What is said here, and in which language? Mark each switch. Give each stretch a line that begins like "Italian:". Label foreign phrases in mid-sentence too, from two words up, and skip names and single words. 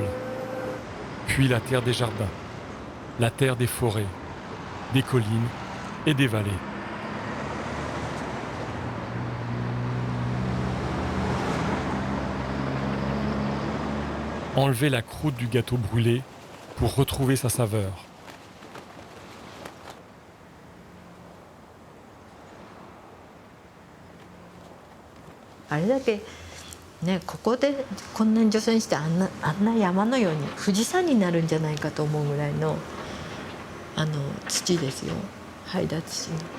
French: Puis la terre des jardins. La terre des forêts, des collines et des vallées. Enlever la croûte du gâteau brûlé pour retrouver sa saveur.
Japanese: ね、ここでこんなに除染してあんな山のように富士山になるんじゃないかと思うぐらいの土ですよ、灰だ土。